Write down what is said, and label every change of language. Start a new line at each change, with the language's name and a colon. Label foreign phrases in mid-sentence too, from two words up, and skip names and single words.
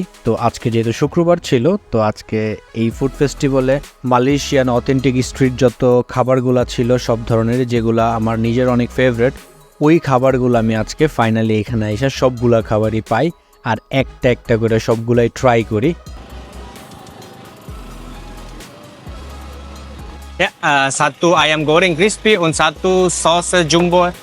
Bangla: তো আজকে যেহেতু শুক্রবার ছিল, তো আজকে এই
English: food festival Malaysian authentic street
Bangla: যত খাবারগুলা ছিল সব ধরনের, যেগুলা আমার নিজের অনেক ফেভারিট, ওই খাবারগুলো আমি আজকে ফাইনালি এখানে এসে সবগুলা খাবারই পাই আর একটা একটা করে সবগুলাই ট্রাই করি।
Malay: Ya, satu ayam goreng crispy und satu saus jumbo.